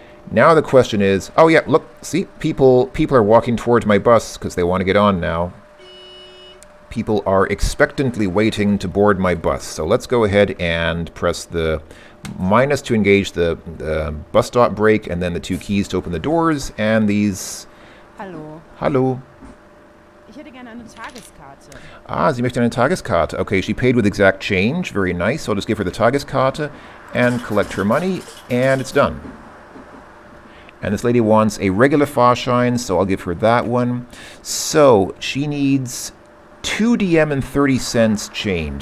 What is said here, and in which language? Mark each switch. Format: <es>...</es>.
<en>Now the question is, oh yeah, look, see, people are walking towards my bus because they want to get on now. People are expectantly waiting to board my bus. So let's go ahead and press the minus to engage the bus stop brake and then the two keys to open the doors and these...</en> <de>Hallo. Hallo. Ich hätte gerne eine Tageskarte. Ah, sie möchte eine Tageskarte.</de> <en>Okay, she paid with exact change. Very nice. So I'll just give her the Tageskarte and collect her money, and it's done. And this lady wants a regular Fahrschein, so I'll give her that one. So she needs 2 DM and 30 cents change.</en>